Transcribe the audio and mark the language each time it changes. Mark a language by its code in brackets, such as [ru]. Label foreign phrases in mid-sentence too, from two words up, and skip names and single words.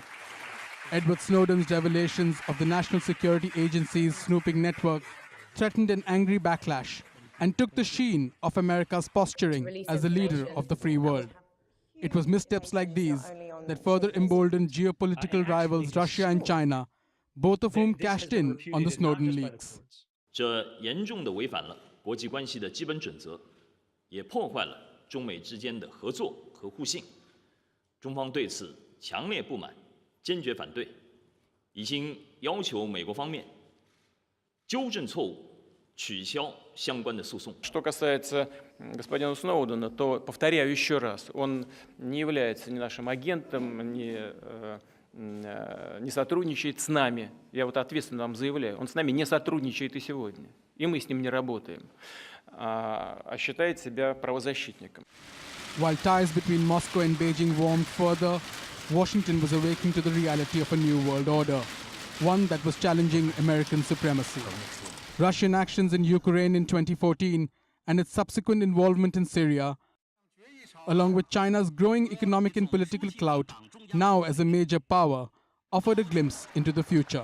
[en] Edward Snowden's revelations of the National Security Agency's snooping network threatened an angry backlash and took the sheen of America's posturing as the leader of the free world. It was missteps like these that further emboldened geopolitical rivals Russia and China, both of whom cashed in on the Snowden leaks. [zh] 这严重地违反了国际关系的基本准则，也破坏了中美之间的合作和互信。中方对此强烈不满，坚决反对，已经要求美国方面纠正错误，取消相关的诉讼。 [ru] Что касается господина Сноудена, то повторяю еще раз, он не является ни нашим агентом, не сотрудничает с нами. Я вот ответственно вам заявляю, он с нами не сотрудничает и сегодня, и мы с ним не работаем, а считает себя правозащитником. [en] While ties between Moscow and Beijing warmed further, Washington was awakening to the reality of a new world order, one that was challenging American supremacy. Russian actions in Ukraine in 2014 and its subsequent involvement in Syria, along with China's growing economic and political clout, now as a major power, offered a glimpse into the future.